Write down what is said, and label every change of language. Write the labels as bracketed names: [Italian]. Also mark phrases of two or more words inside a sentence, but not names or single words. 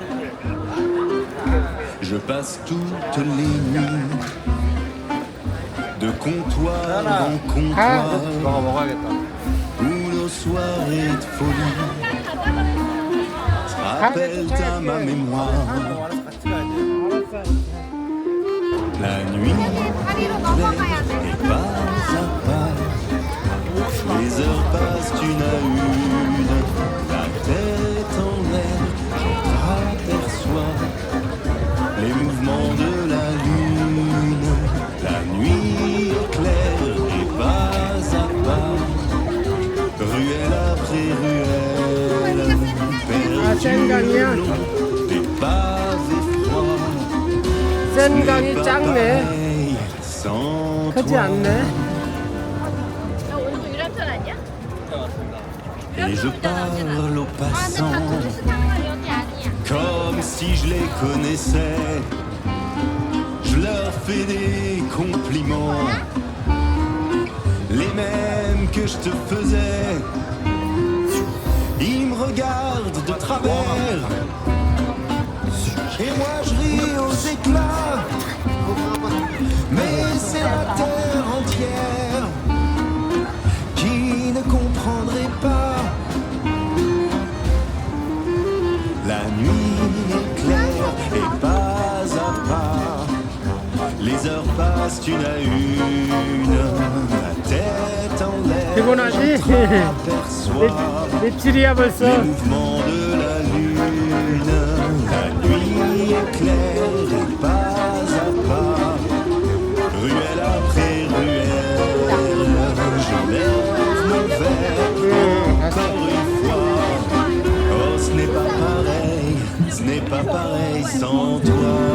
[French] Je passe toutes les nuits de comptoir en comptoir [Korean] 너가 먹어야겠다. [French] où nos soirées de folie rappellent à ma mémoire [Korean] 알아서 같이 가야지. [French] la nuit claire et pas à pas. Les heures passent une à une, la tête en l'air, j'entreaperçois les mouvements de la lune. La nuit est claire et pas à pas, ruelle après ruelle, perdu le long des pavés froids. [Korean] 센강이 작네. [French] Pareil sans [Korean] 크지 [French] toi. [Korean] 않네. 야, 오늘도 일할 줄 아니야? [French] Et je parle aux [Korean] 아, 근데 다 [French] passants [Korean] 도시스 상황 여기 아니야. [French] comme si je les connaissais. Je leur fais des compliments, les mêmes que je te faisais. Ils me regardent de travers, et moi je ris aux éclats. Mais c'est la terre entière qui ne comprendrait pas. La nuit est claire et pas à pas, les heures passent une à une, la tête en l'air, [Korean] 피곤하지? [French] j'entreaperçois [Korean] 며칠이야 벌써. [French] les mouvements de la lune. La nuit est claire et pas à pas, ruelle après ruelle, je lève mon verre encore une fois. Oh, ce n'est pas pareil, ce n'est pas pareil sans toi.